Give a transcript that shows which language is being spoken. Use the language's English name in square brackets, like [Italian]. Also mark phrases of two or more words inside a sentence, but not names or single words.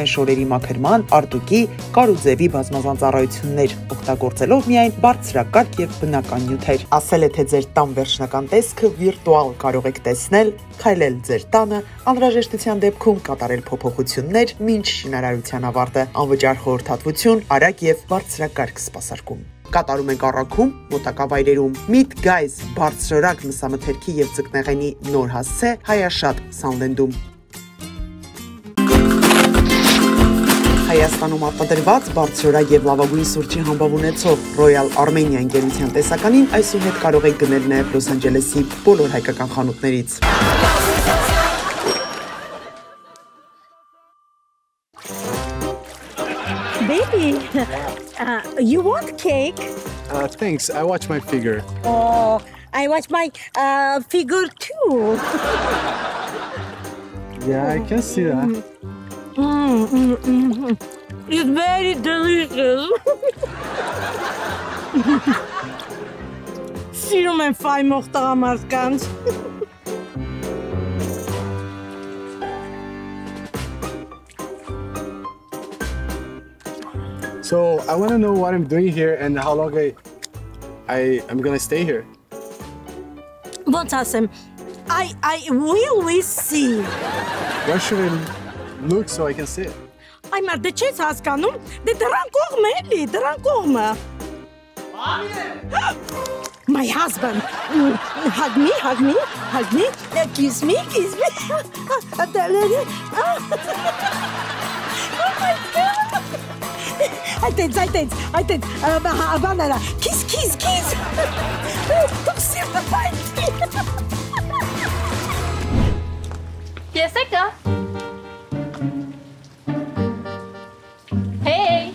[Armenian] շորերի մաքրման, արտուկի, կարուձևի բազմազան ծառայություններ, օգտագործելով միայն բարձրակարգ եւ բնական նյութեր։ Ասել է, թե ձեր տան վերջնական տեսքը վիրտուալ կարող եք տեսնել, քայլել ձեր տանը, անհրաժեշտության դեպքում կատարել փոփոխություններ մինչ շինարարության ավարտը, անվճար խորհրդատվություն, արագ եւ բարձրակարգ սպասարկում։ Կատարում ենք առաքում, մոտակա վայրերում։ Meet Guys բարձրորակ մսամթերքի եւ ձկնեղենի նոր հասցե Հայաշատ Սանլենդում։ Հայաստանում արտադրված բարձրորակ եւ լավագույն սուրճի համբավ ունեցող Royal Armenia ընկերության տեսականին այսուհետ կարող եք գնել նաեւ Լոս Անջելեսի բոլոր հայկական խանութներից։ [English] Baby, you want cake? Thanks. I watch my figure. Oh, I watch my figure too. Yeah, I can see that. It's very delicious. [Armenian] Սիրում եմ ֆայմող տղամարդկանց։ [English] So I want to know what I'm doing here and how long I'm gonna stay here. [Armenian] Ոնց ասեմ, [English] will we see? Where should I look so I can see it? [Armenian] Ay մարդը չես հասկանում, դե դրան կողմը էլի, դրան կողմը։ [English] My husband, hug me, kiss me. Oh my God. [Armenian] Այտենց, բանարա, kiss. Դուք սիրտը պայթի։ Ես եկա։ Hey.